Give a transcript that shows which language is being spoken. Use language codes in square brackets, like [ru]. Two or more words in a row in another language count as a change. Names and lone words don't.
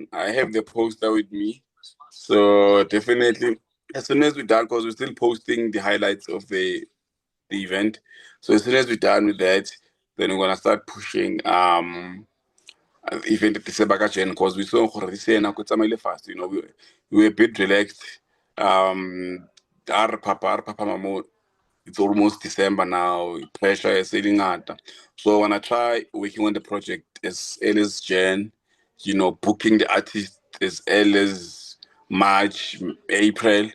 [en] I have the poster with me. So definitely, as soon as we're done, because we're still posting the highlights of the event. So as soon as we're done with that, then we're gonna start pushing event December ka Jan, because we saw gore this year [tn] nako e tsamaile [en] fast. We were a bit relaxed. Our papa mamo, it's almost December now. Pressure is sailing out. So I wanna try working on the project as early as Jan. Booking the artist as early as March, April.